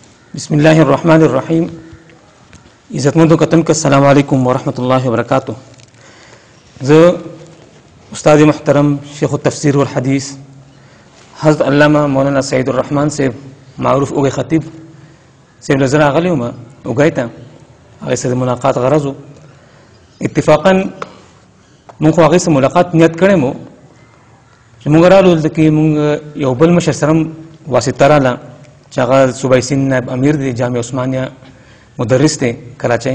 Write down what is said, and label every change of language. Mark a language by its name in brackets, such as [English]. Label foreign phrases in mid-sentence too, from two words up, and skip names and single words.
[Arabic] بسم الله الرحمن الرحیم. [Pashto] عزتمندو کتونکو [Arabic] السلام علیکم ورحمۃ اللہ وبرکاتہ. [Pashto] زه استاد محترم شیخ التفسیر والحدیث حضرت علامہ مولانا سعید الرحمن صاحب معروف اوږی خطیب صاحب له زه راغلی وم اوږی ته. هغې سره د ملاقات غرض و. اتفاقا مونږ خو هغې سره ملاقات نیت کړی مو چې مونږ رالو دلته کې مونږ یو بل مشر سره هم واسطه راله چې هغه صوبایي سند نایب امیر دی، جامع عثمانیه مدرس دی کراچۍ.